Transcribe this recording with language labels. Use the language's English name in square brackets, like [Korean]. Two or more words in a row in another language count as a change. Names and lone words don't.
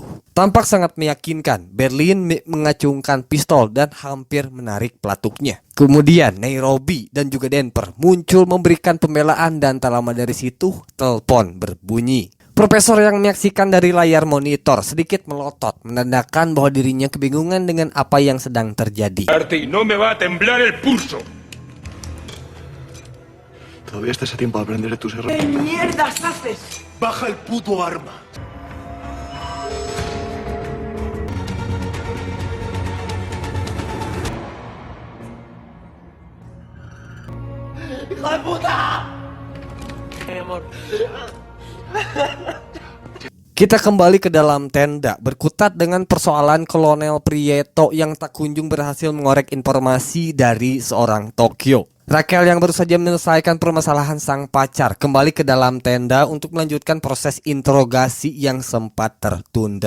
[Indonesian] Tampak sangat meyakinkan, Berlin mengacungkan pistol dan hampir menarik pelatuknya. Kemudian Nairobi dan juga Denver muncul memberikan pembelaan dan tak lama dari situ telepon berbunyi. Profesor yang menyaksikan dari layar monitor sedikit melotot, menandakan bahwa dirinya kebingungan dengan apa yang sedang terjadi. [Spanish] Y no me va a temblar el pulso. Todavía estás a tiempo de aprender de tus errores. ¿Qué mierdas haces? Baja el puto arma. ¡Hijo de puta! Mi amor. [Indonesian] Kita kembali ke dalam tenda, berkutat dengan persoalan Kolonel Prieto yang tak kunjung berhasil mengorek informasi dari seorang Tokyo. Raquel yang baru saja menyelesaikan permasalahan sang pacar kembali ke dalam tenda untuk melanjutkan proses interogasi yang sempat tertunda.